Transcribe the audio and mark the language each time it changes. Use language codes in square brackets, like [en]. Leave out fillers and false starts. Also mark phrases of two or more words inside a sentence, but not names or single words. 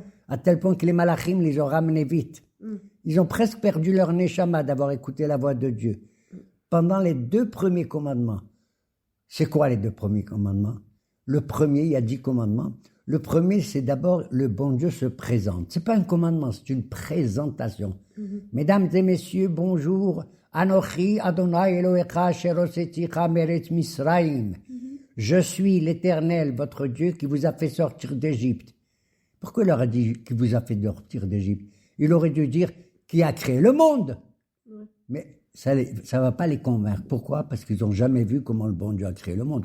[fr] À tel point que les malachim les ont ramenés vite. Ils ont presque perdu leur neshama d'avoir écouté la voix de Dieu. Pendant les 2 premiers commandements, c'est quoi les 2 premiers commandements? Le premier, il y a 10 commandements. Le premier, c'est d'abord le bon Dieu se présente. C'est pas un commandement, c'est une présentation. Mesdames et messieurs, bonjour. [he] אנכי אדני אלהיך אשר הוצאתיך מארץ מצרים. [fr] Je suis l'Éternel, votre Dieu, qui vous a fait sortir d'Égypte. Pourquoi il leur a dit qui vous a fait sortir d'Égypte? Il aurait dû dire qui a créé le monde. Mais ça ne va pas les convaincre. Pourquoi? Parce qu'ils n'ont jamais vu comment le bon Dieu a créé le monde.